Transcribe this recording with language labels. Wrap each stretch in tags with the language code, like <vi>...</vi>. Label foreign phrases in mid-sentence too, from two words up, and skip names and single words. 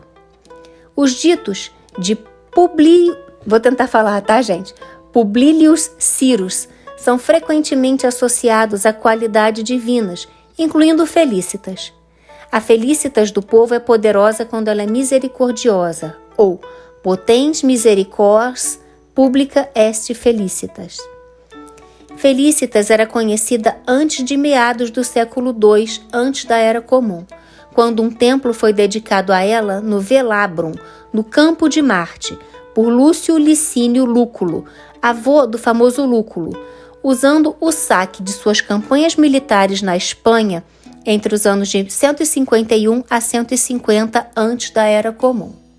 <pt>Os ditos de Publilius Cyrus são frequentemente associados a qualidades divinas, incluindo Felicitas. A Felicitas do povo é poderosa quando ela é misericordiosa, ou</pt> <la>potens misericors publica est felicitas.</la> <pt>Felicitas era conhecida antes de meados do século II, antes da Era Comum, quando um templo foi dedicado a ela no Velabrum, no Campo de Marte, por Lúcio Licínio Lúculo, avô do famoso Lúculo, usando o saque de suas campanhas militares na Espanha entre os anos de 151 a 150 antes da Era Comum.</pt>